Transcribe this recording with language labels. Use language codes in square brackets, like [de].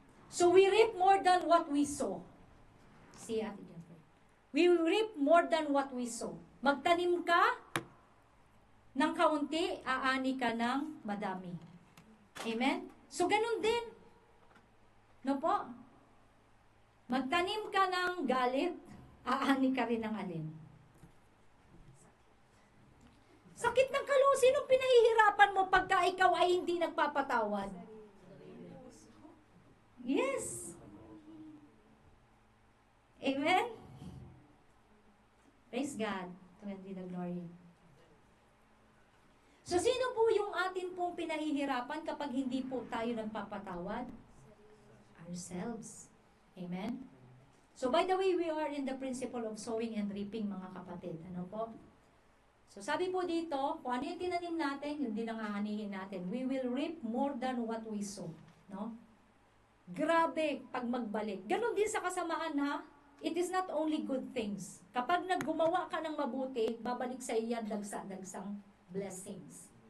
[en] So we reap more than what we sow. See, Ate Jennifer. We reap more than what we sow. [tl] Magtanim ka ng kaunti, aani ka ng madami. Amen? So ganun din. No po? Magtanim ka ng galit, aani ka rin ng alin. Sakit ng kalooban, sinong pinahihirapan mo pagka ikaw ay hindi nagpapatawad? [en] Yes. Amen? Praise God. To God be the glory. [tl] So, sino po yung atin pong pinahihirapan kapag hindi po tayo nagpapatawad? Ourselves. Amen? [en] So, by the way, we are in the principle of sowing and reaping, [tl] mga kapatid. Ano po? So, sabi po dito, kung ano yung tinanim natin, yun din ang aanihin natin. [en] We will reap more than what we sow. No? [tl] Grabe, pag magbalik. Ganon din sa kasamaan, ha? [en] it is not only good things. [tl] Kapag naggumawa ka ng mabuti, babalik sa iyo yan dagsa-dagsang blessings.